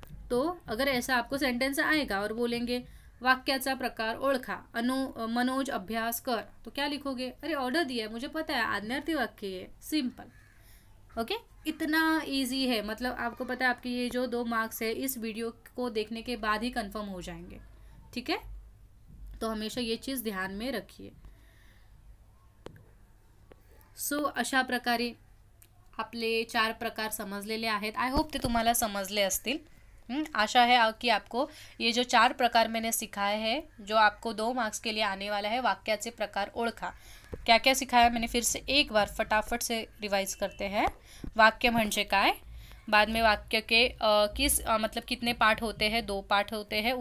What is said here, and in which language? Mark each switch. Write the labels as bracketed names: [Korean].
[Hindi] तो अगर ऐसा आपको सेंटेंस आएगा और बोलेंगे [Marathi] वाक्याचा प्रकार ओळखा, मनोज अभ्यास कर, [Hindi] तो क्या लिखोगे, अरे ऑर्डर दिया है, मुझे पता है आज्ञार्थी वाक्य है, सिंपल। ओके, इतना इजी है, मतलब आपको पता है आपके ये जो 2 मार्क्स है इस वीडियो को देखने के बाद ही कंफर्म हो जाएंगे, ठीक है। तो हमेशा ये चीज़ ध्यान में रखिए। [Marathi] सो अशा प्रकारे आपले 4 प्रकार समजलेले आहेत. आय होप ते तुम्हाला समजले असतील. [Hindi] आशा है कि आपको ये जो 4 प्रकार मैंने सिखाए हैं, जो आपको 2 मार्क्स के लिए आने वाला है, [Marathi] वाक्याचे प्रकार ओळखा. [Hindi] क्या क्या सिखाया मैंने फिर से एक बार फटाफट से रिवाइज करते हैं. [Marathi] वाक्य म्हणजे काय, [Hindi] बाद में वाक्य के मतलब कितने पार्ट होते हैं, 2 पार्ट होते हैं.